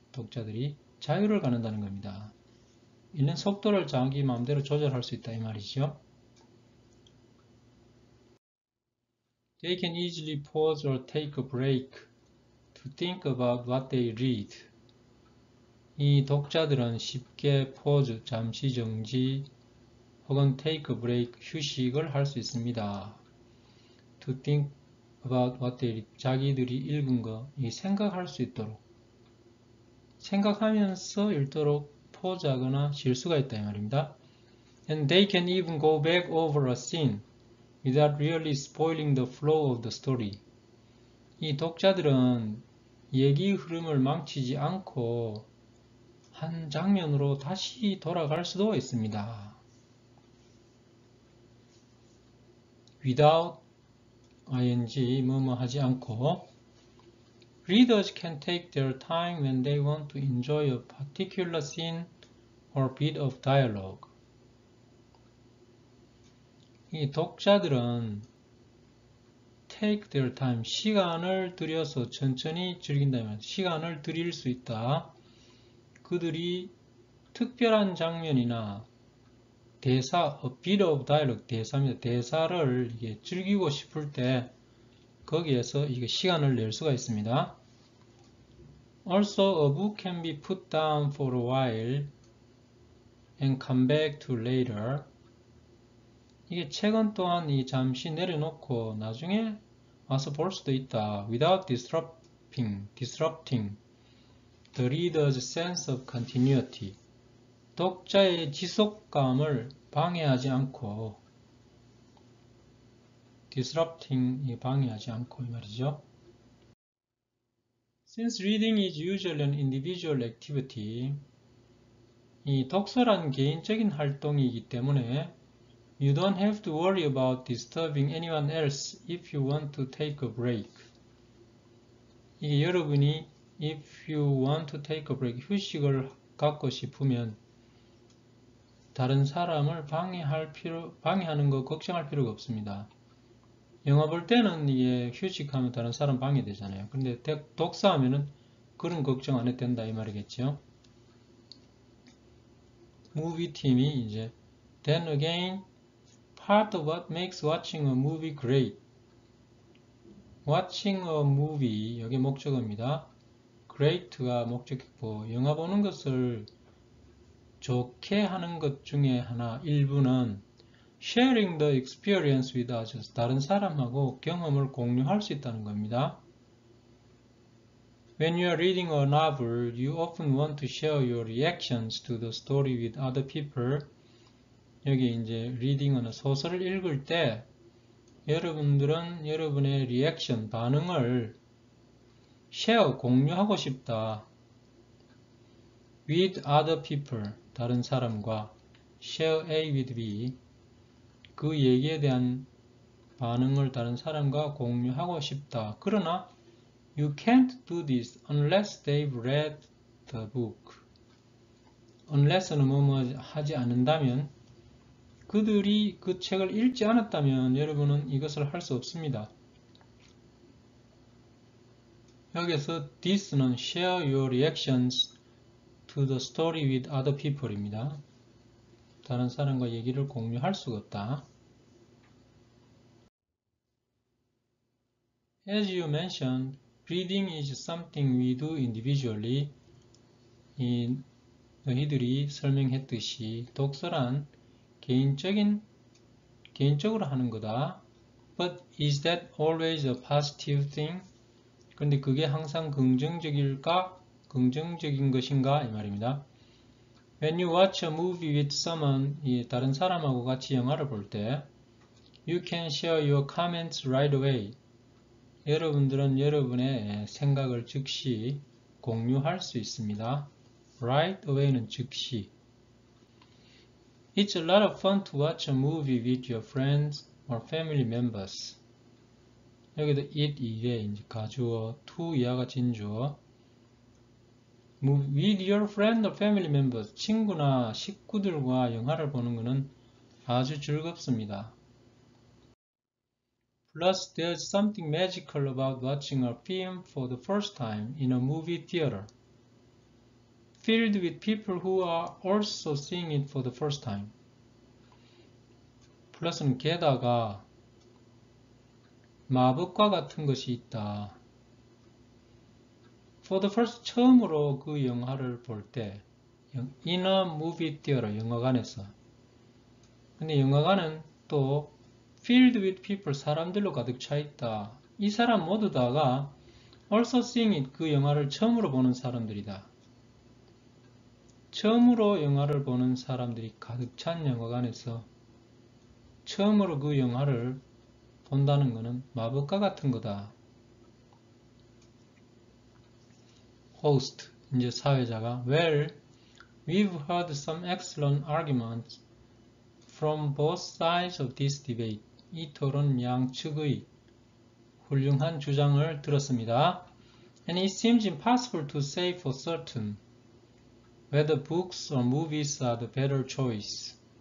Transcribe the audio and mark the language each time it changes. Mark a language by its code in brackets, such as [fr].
[ko] 독자들이 자유를 갖는다는 겁니다. 읽는 속도를 자기 마음대로 조절할 수 있다 이 말이죠. [en] They can easily pause or take a break to think about what they read. [ko] 이 독자들은 쉽게 pause, 잠시 정지, 혹은 [en] take a break, [ko] 휴식을 할 수 있습니다. [en] To think about what they read, [ko] 자기들이 읽은 거, 생각할 수 있도록, 생각하면서 읽도록 포즈하거나 쉴 수가 있다 이 말입니다. [en] And they can even go back over a scene without really spoiling the flow of the story. [ko] 이 독자들은 얘기 흐름을 망치지 않고 한 장면으로 다시 돌아갈 수도 있습니다. [en] Without ing [ko] 뭐뭐 하지 않고 [en] Readers can take their time when they want to enjoy a particular scene or bit of dialogue. [ko] 이 독자들은 [en] take their time, [ko] 시간을 들여서 천천히 즐긴다면 시간을 들일 수 있다. 그들이 특별한 장면이나 대사, [en] a bit of dialogue, [ko] 대사입니다. 대사를 이게 즐기고 싶을 때 거기에서 이게 시간을 낼 수가 있습니다. [en] Also, a book can be put down for a while and come back to later. [ko] 이게 책은 또한 이 잠시 내려놓고 나중에 와서 볼 수도 있다. [en] Without disrupting the reader's sense of continuity. [ko] 독자의 지속감을 방해하지 않고 disrupting 방해하지 않고 이 말이죠. [en] Since reading is usually an individual activity, [ko] 이 독서란 개인적인 활동이기 때문에 [en] you don't have to worry about disturbing anyone else if you want to take a break. [ko] 이게 여러분이 [en] if you want to take a break, [ko] 휴식을 갖고 싶으면 다른 사람을 방해하는 거 걱정할 필요가 없습니다. 영화 볼 때는 이게 휴식하면 다른 사람 방해되잖아요. 근데 독서하면은 그런 걱정 안 해도 된다 이 말이겠죠. 무비 팀이 이제 [en] then again part of what makes watching a movie great. watching a movie [ko] 여기 목적어입니다. great가 목적이고 영화 보는 것을 좋게 하는 것 중에 하나 일부는 [en] sharing the experience with others, [ko] 다른 사람하고 경험을 공유할 수 있다는 겁니다. [en] When you are reading a novel, you often want to share your reactions to the story with other people. [ko] 여기 이제 reading은 소설을 읽을 때 여러분들은 여러분의 리액션, 반응을 share, 공유하고 싶다. [en] with other people, [ko] 다른 사람과 [en] share A with B, [ko] 그 얘기에 대한 반응을 다른 사람과 공유하고 싶다. 그러나 [en] you can't do this unless they've read the book. unless는 [ko] 뭐뭐 하지 않는다면 그들이 그 책을 읽지 않았다면 여러분은 이것을 할 수 없습니다. 여기서 [en] this는 share your reactions to the story with other people입니다. [ko] 다른 사람과 얘기를 공유할 수가 없다. [en] As you mentioned, reading is something we do individually. [ko] 너희들이 설명했듯이 독서란 개인적으로 하는 거다. [en] But is that always a positive thing? [ko] 그런데 그게 항상 긍정적인 것인가? 이 말입니다. [en] When you watch a movie with someone, [ko] 다른 사람하고 같이 영화를 볼 때, [en] you can share your comments right away. [ko] 여러분들은 여러분의 생각을 즉시 공유할 수 있습니다. [en] Right away는 [ko] 즉시. [en] It's a lot of fun to watch a movie with your friends or family members. [ko] 여기도 it 이게 이제 가주어, to 이하가 진주어. [en] With your friend or family members, [ko] 친구나 식구들과 영화를 보는 것은 아주 즐겁습니다. [en] Plus, there's something magical about watching a film for the first time in a movie theater, filled with people who are also seeing it for the first time. [ko] 플러스는 게다가 마법과 같은 것이 있다. [en] For the first, [ko] 처음으로 그 영화를 볼 때, [en] in a movie theater, [ko] 영화관에서. 근데 영화관은 또 [en] filled with people, [ko] 사람들로 가득 차 있다. 이 사람 모두 다가 [en] also seeing it, [ko] 그 영화를 처음으로 보는 사람들이다. 처음으로 영화를 보는 사람들이 가득 찬 영화관에서 처음으로 그 영화를 본다는 것은 마법과 같은 거다. [en] host, [ko] 이제 사회자가 [en] Well, we've heard some excellent arguments from both sides of this debate. [ko] 이 토론 양측의 훌륭한 주장을 들었습니다. [en] And it seems impossible to say for certain whether books or movies are the better choice.